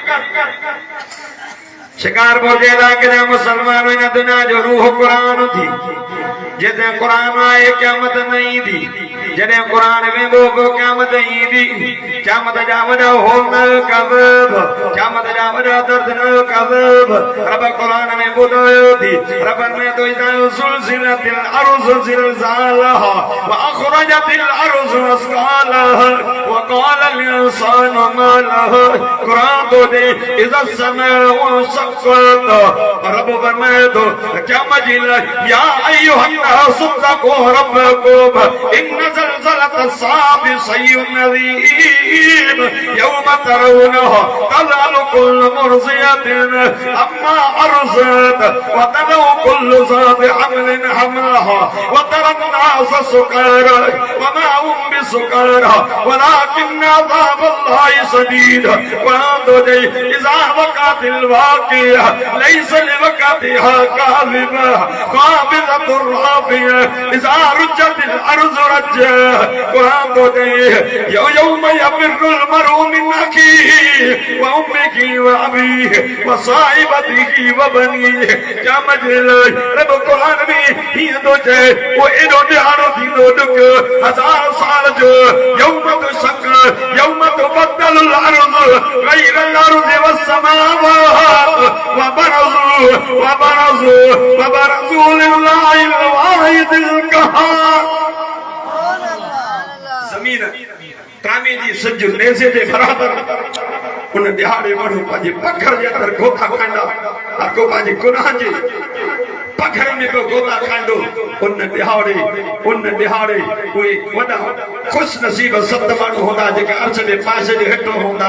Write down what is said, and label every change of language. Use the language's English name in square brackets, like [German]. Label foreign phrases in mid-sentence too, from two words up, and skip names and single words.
[Sindhi] शिकारपुर जे इलाइक़े जा मुसलमान इन दुनिया जो रूह क़ुरान थी जेते क़ुरान आए क़यामत न ईंदी, जॾहिं क़ुरान वेंदो पोइ क़यामत ईंदी। क़यामत जा वॾा होलनाक अज़ाब, क़यामत जा वॾा दर्दनाक अज़ाब रब क़ुरान में ॿुधायो थी। रब में तो [Arabic] إذا زلزلت الأرض زلزالها وأخرجت الأرض أثقالها وقال الإنسان ما لها. [Sindhi] क़ुरान तो दे [Arabic] إذا السماء انشقت [Sindhi] रब फरमाए तो क़यामत जी [Arabic] يا أيها الناس اتقوا ربكم إن زلزلة الساعة شيء عظيم يوم ترونها تذهل كل مرضعة عما أرضعت وتضع كل ذات حمل حملها وترى الناس سكارى وما هم بسكارى ولكن عذاب الله شديد. [Sindhi] क़ुरान तो दे [Arabic] إذا وقعت الواقعة ليس لوقعتها كاذبة خافضة رافعة إذا رجت الأرض رجا. [Sindhi] क़ुरान तो दे [Arabic] يوم يفر المرء من أخيه وأمه وأبيه وصاحبته وبنيه. [Sindhi] क्या मजल रब क़ुरान में हीअं थो चए वो एॾो ॾियारो थींदो ॾुक 1000 साल जो [Arabic] يوم تشق يوم تبدل الأرض غير الأرض والسماوات وبرزوا لله الواحد القهار. [Sindhi] ज़मीन कामे जी सज नेज़े जे बराबर उन दिहाड़े माण्हू पंहिंजे पखर जे अंदरि गोता खाईंदा हर को पंहिंजे गुनाह जे पखर में को गोता खाईंदो। उन दिहाड़े कोई वॾा ख़ुशि नसीब 7 माण्हू हूंदा जेका अर्श जे पासे जे हेठो हूंदा।